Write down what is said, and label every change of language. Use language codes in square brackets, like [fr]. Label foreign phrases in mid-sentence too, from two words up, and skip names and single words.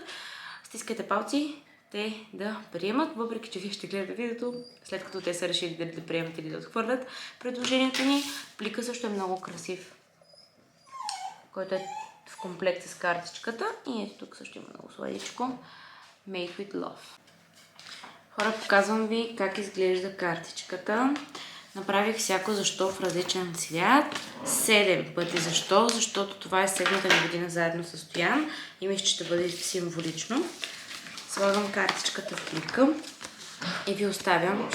[bg] Стискайте палци те да приемат, въпреки че вие ще гледате видеото, след като те са решили дали да приемат или да отхвърлят предложението ни. Плика също е много красив, който е в комплект с картичката. И ето тук също има много сладичко. [en] Made with love. [bg] Хора, показвам ви как изглежда картичката. Направих всяко защо в различен цвят. 7 пъти защо, защото това е 7-та ми година заедно с Стоян и мисля, че ще бъде символично. Слагам картичката в плика и ви оставям.